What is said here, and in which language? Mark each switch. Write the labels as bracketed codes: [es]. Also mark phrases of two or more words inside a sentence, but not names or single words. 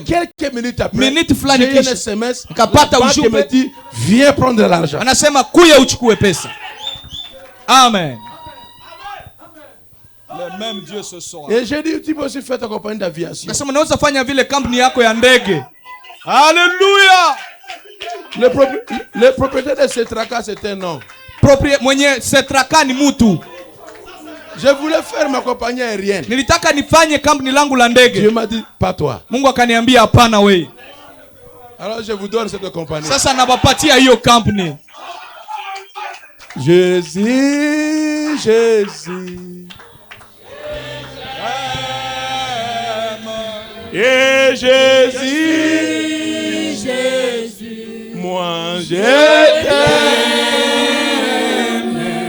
[fr] quelques minutes après, [sw] minute fulani kisha SMS, nikapata ujumbe, [fr] viens prendre l'argent. [sw] Anasema kuya uchukue pesa. [fr] Amen. Le même Dieu ce soir. Et j'ai dit, tu peux aussi faire ta compagnie d'aviation. [sw] Nasema unaweza fanya vile kampuni yako ya ndege. [fr] Alléluia. Le propriétaire de Cetraca, c'est un nom. [sw] Mwenye Cetraca ni mtu. [fr] Je voulais faire ma compagnie aérienne. [sw] Nilitaka nifanye kampuni langu la ndege. [fr] Dieu m'a dit, pas toi. [sw] Mungu akaniambia hapana wewe. [fr] Alors je vous donne cette compagnie. [sw] Sasa nabapatia hiyo kampuni. [fr] Jésus, Jésus. Et Jésus, Jésus, moi je t'aime.